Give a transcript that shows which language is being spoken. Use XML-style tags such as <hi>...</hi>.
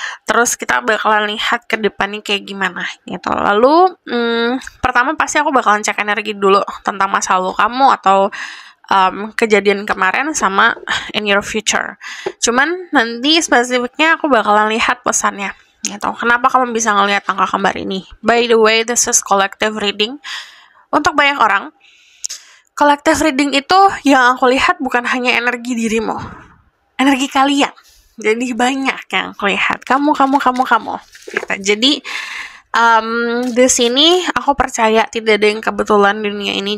<id>Terus kita bakalan lihat ke depannya kayak gimana gitu. Lalu pertama pasti aku bakalan cek energi dulu tentang masa lalu kamu atau kejadian kemarin sama</id> <en>in your future.</en> <id>Cuman nanti spesifiknya aku bakalan lihat pesannya gitu. Kenapa kamu bisa ngelihat angka kembar ini?</id> <en>By the way, this is collective reading.</en> <id>Untuk banyak orang, collective reading itu yang aku lihat bukan hanya energi dirimu, energi kalian. Jadi banyak yang aku lihat. Kamu. Gitu. Jadi di sini aku percaya tidak ada yang kebetulan di dunia ini.</id>